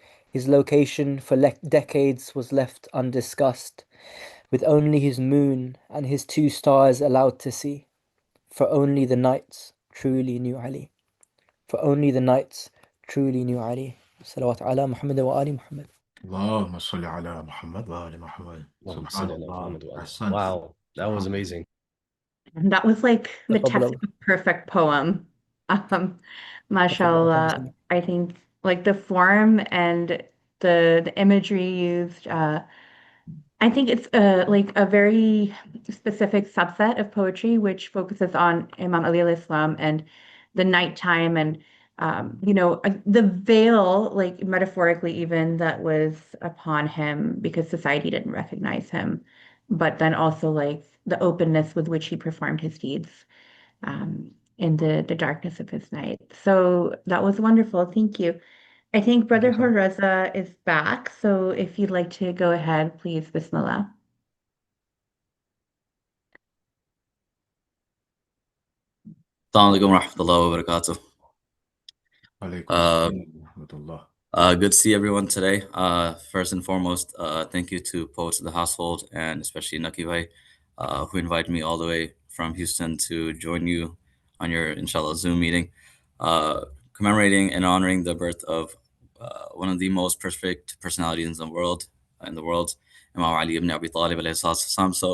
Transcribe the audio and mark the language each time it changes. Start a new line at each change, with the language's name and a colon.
English: His location for decades was left undiscussed, with only his moon and his 2 stars allowed to see. For only the nights truly knew Ali. For only the nights truly knew Ali.
Arabic: Salawat ala Muhammad wa ali Muhammad. اللهم صل على محمد وآل محمد. Allahumma salli ala الله. Muhammad wa ali. أحسنت.
English: Wow, that was amazing. And that was like the
Arabic: Taqabbal
English: test of a perfect poem. Um,
Arabic: Allah. mashallah.
English: I think like the form and the imagery used, I think it's like a very specific subset of poetry which focuses on Imam Ali al-Islam and the nighttime and the veil, like metaphorically even, that was upon him because society didn't recognize him, but then also like the openness with which he performed his deeds in the darkness of his night. So that was wonderful. Thank you. I think Brother Horeza is back, so if you'd like to go ahead, please, Bismillah.
Arabic: Assalamu alaikum warahmatullahi wabarakatuh. عليكم السلام ورحمة الله.
English: Good to see everyone today. First and foremost, thank you to Poets of the Household and especially Naki Bhai, who invited me all the way from Houston to join you on your, inshallah, Zoom meeting, commemorating and honoring the birth of one of the most perfect personalities in the world, Imam Ali ibn Abi Talib
Arabic: alayhi salatu wasalam.